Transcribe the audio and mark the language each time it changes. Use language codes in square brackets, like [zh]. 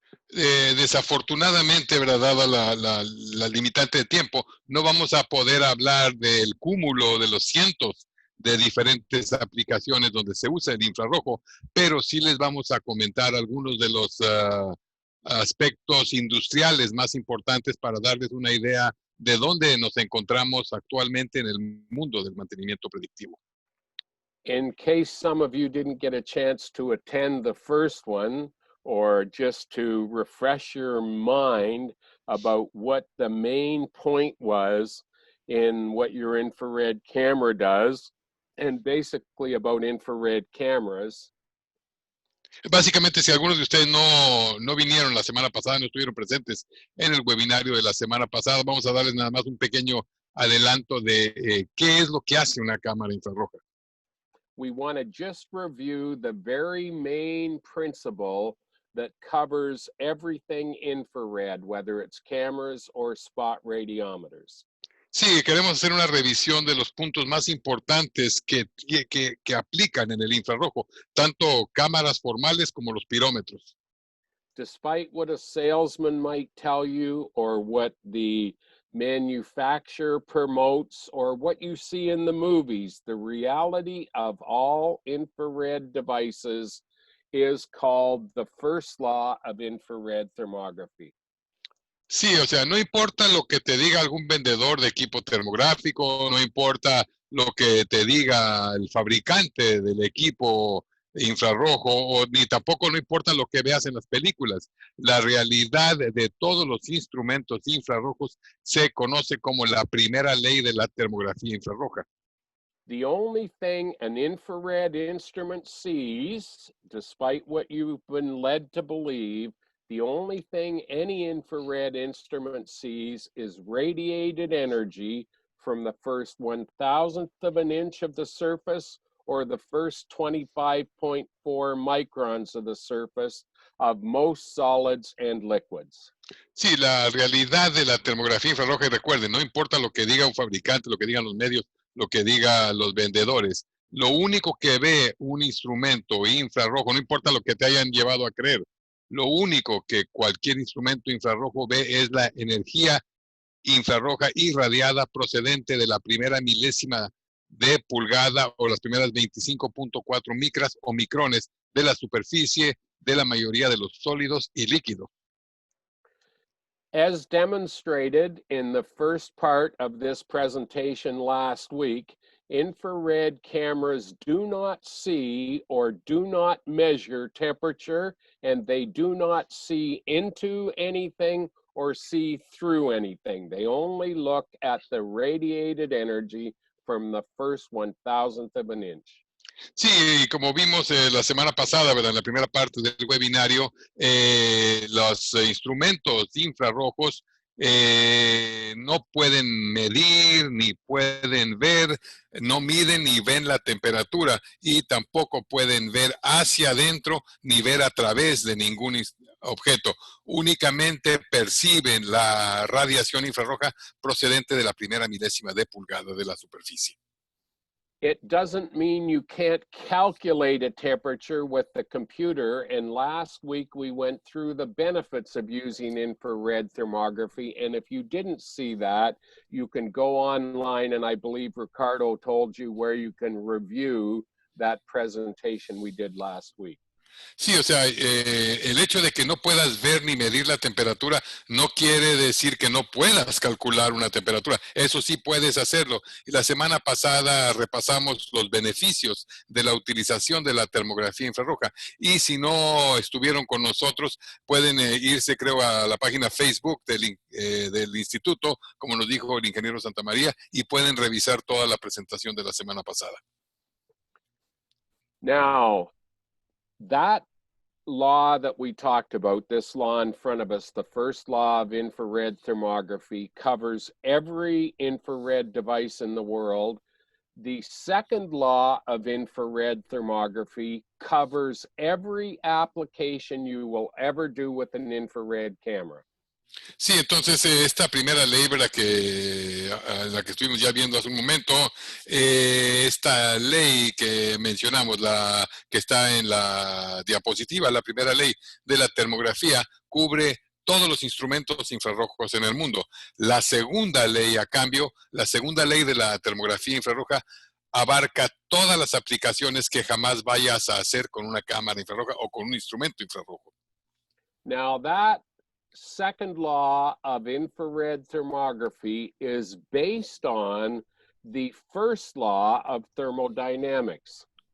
[es] Desafortunadamente, ¿verdad?, dada la limitante de tiempo, no vamos a poder hablar del cúmulo de los cientos de diferentes aplicaciones donde se usa el infrarrojo, pero sí les vamos a comentar algunos de los aspectos industriales más importantes para darles una idea de dónde nos encontramos actualmente en el mundo del mantenimiento predictivo. [en] In case some of you didn't get a chance to attend the first one, or just to refresh your mind about what the main point was in what your infrared camera does, and basically about infrared cameras. [es] Básicamente, si algunos de ustedes no vinieron la semana pasada, no estuvieron presentes en el webinario de la semana pasada, vamos a darles nada más un pequeño adelanto de qué es lo que hace una cámara infrarroja. [en] We want to just review the very main principle that covers everything infrared, whether it's cameras or spot radiometers. [es] Sí, queremos hacer una revisión de los puntos más importantes que aplican en el infrarrojo, tanto cámaras formales como los pirómetros. [en] despite what a salesman might tell you or what the manufacturer promotes or what you see in the movies, the reality of all infrared devices is called the first law of infrared thermography. [es] Sí, o sea, no importa lo que te diga algún vendedor de equipo termográfico, no importa lo que te diga el fabricante del equipo infrarrojo, o ni tampoco no importa lo que veas en las películas. La realidad de todos los instrumentos infrarrojos se conoce como la primera ley de la termografía infrarroja. [en] The only thing an infrared instrument sees, despite what you've been led to believe, the only thing any infrared instrument sees is radiated energy from the first 1,000th of an inch of the surface or the first 25.4 microns of the surface of most solids and liquids. [es] Sí, la realidad de la termografía infrarroja, y recuerden, no importa lo que diga un fabricante, lo que digan los medios, lo que digan los vendedores, lo único que ve un instrumento infrarrojo, no importa lo que te hayan llevado a creer, lo único que cualquier instrumento infrarrojo ve es la energía infrarroja irradiada procedente de la primera milésima de pulgada o las primeras 25.4 micras o micrones de la superficie de la mayoría de los sólidos y líquidos. [en] As demonstrated in the first part of this presentation last week, infrared cameras do not see or do not measure temperature, and they do not see into anything or see through anything. They only look at the radiated energy from the first 1,000th of an inch. [es] Sí, como vimos la semana pasada, ¿verdad? En la primera parte del webinario, los instrumentos infrarrojos no pueden medir, ni pueden ver, no miden ni ven la temperatura y tampoco pueden ver hacia adentro ni ver a través de ningún objeto. Únicamente perciben la radiación infrarroja procedente de la primera milésima de pulgada de la superficie. [en] It doesn't mean you can't calculate a temperature with the computer. And last week we went through the benefits of using infrared thermography. And if you didn't see that, you can go online, and I believe Ricardo told you where you can review that presentation we did last week. [es] Sí, o sea, el hecho de que no puedas ver ni medir la temperatura no quiere decir que no puedas calcular una temperatura. Eso sí puedes hacerlo. Y la semana pasada repasamos los beneficios de la utilización de la termografía infrarroja. Y si no estuvieron con nosotros, pueden irse, creo, a la página Facebook del instituto, como nos dijo el ingeniero Santamaría, y pueden revisar toda la presentación de la semana pasada. [en] Now, that law that we talked about, this law in front of us, the first law of infrared thermography, covers every infrared device in the world. The second law of infrared thermography covers every application you will ever do with an infrared camera. [es] Sí, entonces esta primera ley, ¿verdad? La que estuvimos ya viendo hace un momento, esta ley que mencionamos, la que está en la diapositiva, la primera ley de la termografía, cubre todos los instrumentos infrarrojos en el mundo. La segunda ley, a cambio, la segunda ley de la termografía infrarroja abarca todas las aplicaciones que jamás vayas a hacer con una cámara infrarroja o con un instrumento infrarrojo. [en] Now, that second law of infrared thermography is based on the first law of thermodynamics.